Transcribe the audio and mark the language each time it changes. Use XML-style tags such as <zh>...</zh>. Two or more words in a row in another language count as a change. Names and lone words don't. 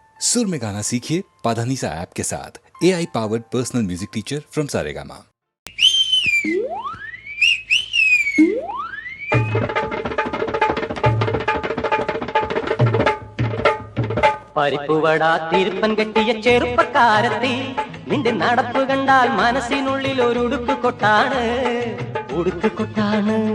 <hi>सुर में गाना सीखिए पाधानीसा ऐप के साथ।</hi> <en>AI powered personal music teacher from Saregama.</en> <ml>പരിപ്പുവട തിരുപ്പൻ കെട്ടിയ ചെറുപ്പക്കാരത്തി നിന്റെ നടപ്പ് കണ്ടാൽ മനസ്സിനുള്ളിൽ ഒരു ഉടുക്ക് കൊട്ടാണ് ഉടുക്ക് കൊട്ടാണ്.</ml>